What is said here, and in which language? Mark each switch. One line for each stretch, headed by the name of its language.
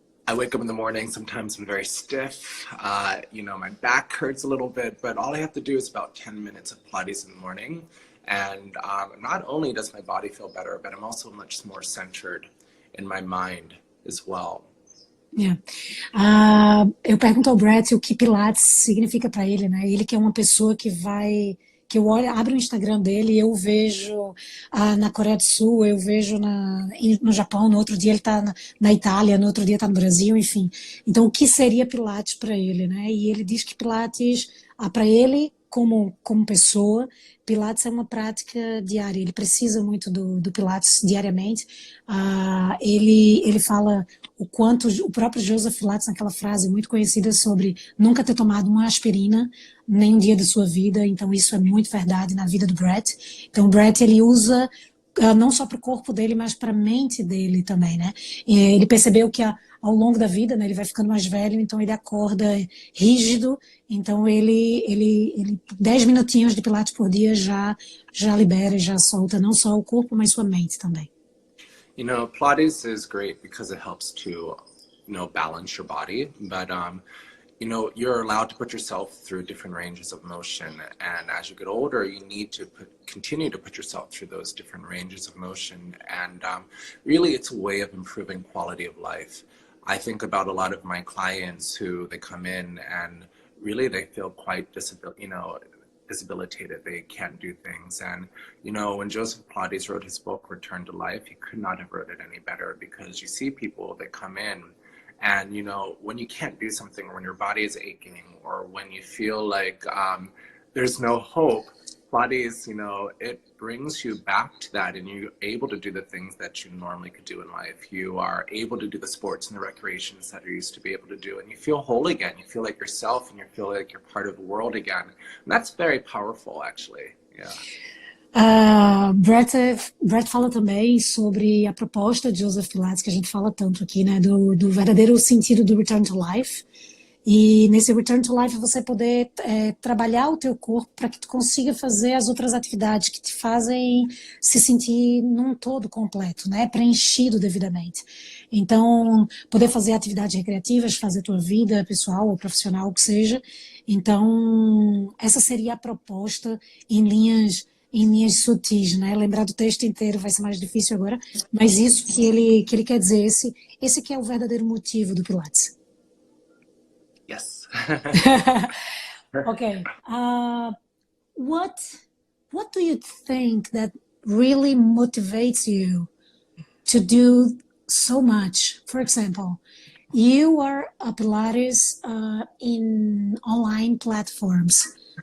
English: I wake up in the morning, sometimes I'm very stiff, you know, my back hurts a little bit, but all I have to do is about 10 minutes of Pilates in the morning. And not only does my body feel better, but I'm also much more centered in my mind as well. Yeah.
Portuguese: Eu pergunto ao Brett o que Pilates significa para ele, né? Ele que é uma pessoa que eu olho, abro o Instagram dele e eu vejo na Coreia do Sul, eu vejo no Japão, no outro dia ele está na Itália, no outro dia está no Brasil, enfim. Então, o que seria Pilates para ele, né? E ele diz que Pilates, para ele, como pessoa, Pilates é uma prática diária, ele precisa muito do Pilates diariamente. Ele fala o quanto, o próprio Joseph Pilates, naquela frase muito conhecida sobre nunca ter tomado uma aspirina nenhum dia da sua vida, então isso é muito verdade na vida do Brett. Então o Brett, ele usa não só para o corpo dele, mas para a mente dele também, né? Ele percebeu que ao longo da vida, né, ele vai ficando mais velho, então ele acorda rígido, então ele 10 minutinhos de Pilates por dia já libera, já solta não só o corpo, mas sua mente também.
English: You know, Pilates is great because it helps to, you know, balance your body, but you know, you're allowed to put yourself through different ranges of motion, and as you get older, you need to continue to put yourself through those different ranges of motion, and really it's a way of improving quality of life. I think about a lot of my clients who they come in and really they feel quite disabilitated. They can't do things. And, you know, when Joseph Pilates wrote his book, Return to Life, he could not have wrote it any better, because you see people that come in and, you know, when you can't do something, or when your body is aching, or when you feel like there's no hope, Pilates, you know, it brings you back to that, and you're able to do the things that you normally could do in life. You are able to do the sports and the recreations that you used to be able to do, and you feel whole again. You feel like yourself, and you feel like you're part of the world again. And that's very powerful, actually. Yeah.
Portuguese: Brett fala também sobre a proposta de Joseph Pilates, que a gente fala tanto aqui, né, do verdadeiro sentido do Return to Life. E nesse Return to Life você poder trabalhar o teu corpo para que tu consiga fazer as outras atividades que te fazem se sentir num todo completo, né? Preenchido devidamente. Então, poder fazer atividades recreativas, fazer tua vida pessoal ou profissional, o que seja. Então, essa seria a proposta em linhas sutis, né? Lembrar do texto inteiro vai ser mais difícil agora, mas isso que ele quer dizer, esse que é o verdadeiro motivo do Pilates.
English: Yes. Okay. What do you think that really motivates you to do so much? For example, you are a Pilates in online platforms.